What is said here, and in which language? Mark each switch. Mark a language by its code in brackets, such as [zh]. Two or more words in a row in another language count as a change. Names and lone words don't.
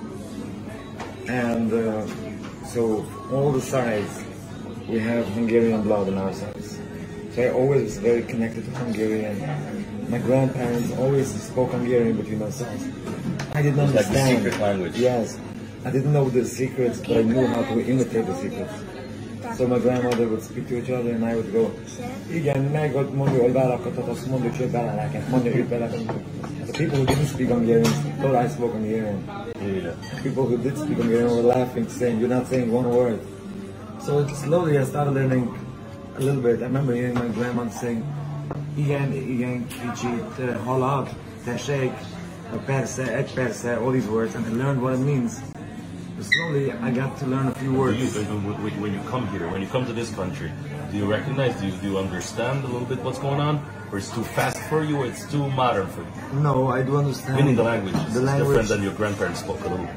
[en] And so all the sides, we have Hungarian blood on our sides. So I always was very connected to Hungarian. My grandparents always spoke Hungarian between themselves. I didn't It's like the understand. secret language. Yes. I didn't know the secrets, but I knew how to imitate the secrets. So my grandmother would speak to each other and I would go, [hu] igen, meg ott mondja, hogy belakatot, azt mondja, hogy beleleket, mondja, hogy beleleket. [en] The people who didn't speak Hungarian thought I spoke Hungarian. Yeah. People who did speak Hungarian were laughing, saying, you're not saying one word. So slowly I started learning a little bit. I remember hearing my grandma saying, [hu] igen, kicsit, halad, tessék, persze, egy persze, [en] all these words, and I learned what it means. But slowly I got to learn a few words. When you come here, when you come to this country, do you recognize, do you understand a little bit what's going on? Or it's too fast for you, or it's too modern for you? No, I do understand. Meaning the language is The language, different than your grandparents spoke a little.